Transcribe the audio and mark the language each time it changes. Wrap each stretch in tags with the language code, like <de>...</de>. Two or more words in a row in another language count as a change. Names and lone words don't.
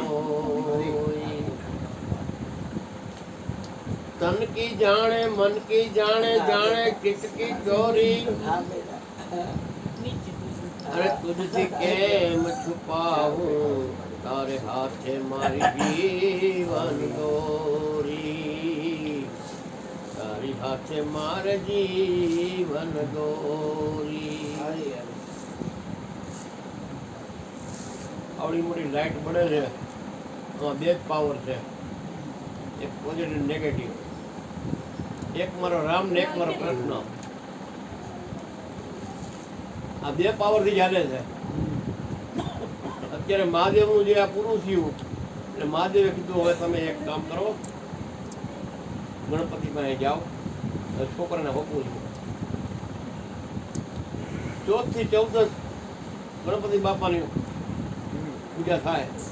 <hi>तन की जाने मन की जाने जाने चित की चोरी</hi> <gu>અરે તુઝસે કેમ છુપાઉં તારે હાથે મારી જીવન દોરી તારી હાથે મારે જીવન દોરી આવડી મોટી લાઇટ બને છે આમાં બે જ પાવર છે એક પોઝિટિવ નેગેટિવ એક મારો રામ ને એક મારો કૃષ્ણ આ બે પાવર થી ચાલે છે અત્યારે મહાદેવનું જે આ પૂરું થયું એટલે મહાદેવે કીધું હવે તમે એક કામ કરો ગણપતિ પાસે જાઓ છોકરાને હોપવું છું 14 થી 14 ગણપતિ બાપાની પૂજા થાય</gu>